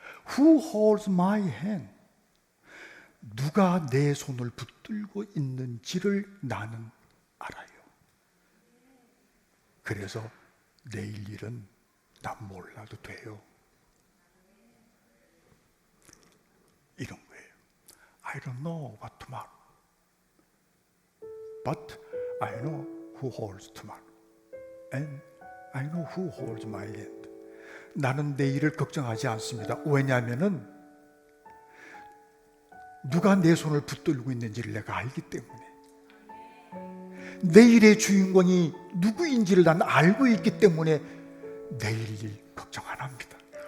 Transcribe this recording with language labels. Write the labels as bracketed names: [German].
[English] Who holds my hand? [Korean] 누가 내 손을 붙들고 있는지를 나는 알아요. 그래서 내일 일은 난 몰라도 돼요. 이런 거예요. [English] I don't know what tomorrow, but I know who holds tomorrow, and I know who holds my hand. [Korean] 나는 내일을 걱정하지 않습니다. 왜냐하면은 누가 내 손을 붙들고 있는지를 내가 알기 때문에, 내일의 주인공이 누구인지를 난 알고 있기 때문에 내일 일 걱정 안 합니다.